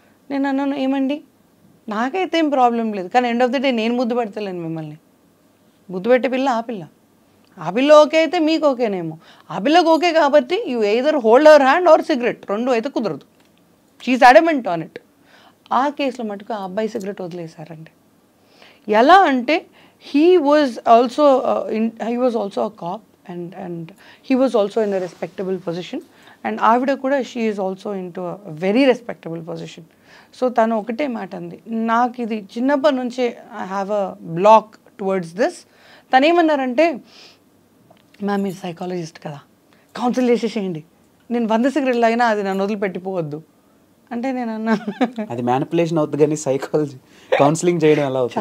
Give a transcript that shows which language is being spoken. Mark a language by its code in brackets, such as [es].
[te] నేను అన్నాను, ఏమండి నాకైతే ఏం ప్రాబ్లం లేదు, కానీ [en] end of the day [te] నేను ముద్దు పెడతలేను మిమ్మల్ని. ముద్దు పెట్టే పిల్ల ఆ పిల్ల ఓకే అయితే మీకు ఓకేనేమో. ఆ పిల్లకి ఓకే కాబట్టి [en] you either hold our hand or cigarette, [te] రెండు అయితే కుదరదు. [en] She is adamant on it. [te] ఆ కేసులో మటుకు ఆ అబ్బాయి సిగరెట్ వదిలేశారండి. ఎలా అంటే [en] he was also a cop and he was also in a respectable position, and [te] ఆవిడ కూడా [en] she is also into a very respectable position. [te] So తను ఒకటే మాట అంది, నాకు ఇది చిన్నప్పటి నుంచే [en] I have a block towards this. [te] తను ఏమన్నారంటే, మ్యామ్ మీరు సైకాలజిస్ట్ కదా, కౌన్సిల్ చేసేసేయండి, నేను 100 సిగరెట్లు అయినా అది నన్ను వదిలిపెట్టిపోవద్దు అంటే నేను అన్నా, అది మ్యానిపులేషన్ అవుతుంది కానీ సైకాలజీ కౌన్సిలింగ్ చేయడం ఎలా అవుతుంది?